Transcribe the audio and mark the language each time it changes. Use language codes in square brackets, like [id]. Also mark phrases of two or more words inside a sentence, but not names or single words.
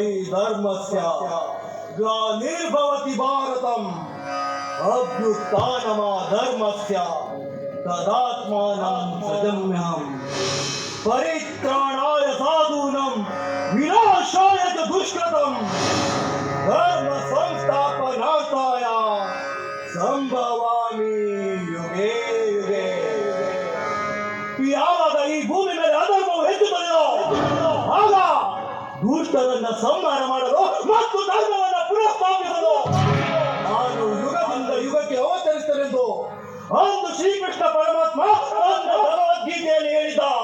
[sa] ಧರ್ಮಸ್ಯ ಗ್ಲಾನಿರ್ಭವತಿ ಭಾರತಂ ಅಭ್ಯುತ್ಥಾನಮ ಧರ್ಮಸ್ಯ ತದಾತ್ಮಾನಂ ಸಜಮ್ಯಹಂ ಪರಿತ್ರಾಣಾಯ ಸಾಧೂನಂ ವಿನಾಶಾಯ ಚ ದುಷ್ಕೃತಂ ಧರ್ಮ ಸಂಸ್ಥಾಪನಾರ್ಥಾಯ ಸಂಭವಾಮಿ ಯುಗೇ ಯುಗೇ. [kn] ಯಾವಾಗ ಈ ಭೂಮಿ ಮೇಲೆ ಅಧರ್ಮವು ಹೆಚ್ಚುತ್ತದೆಯೋ ಆಗ ದುಷ್ಟರನ್ನ ಸಂಹಾರ ಮಾಡಲು ಮತ್ತು ಧರ್ಮವನ್ನ ಪುನಃಸ್ಥಾಪಿಸಲು ನಾನು ಯುಗದಿಂದ ಯುಗಕ್ಕೆ ಅವತರಿಸುತ್ತೇನೆಂದು ಅಂದು ಶ್ರೀಕೃಷ್ಣ ಪರಮಾತ್ಮ ಭಗವದ್ಗೀತೆಯಲ್ಲಿ ಹೇಳಿದ.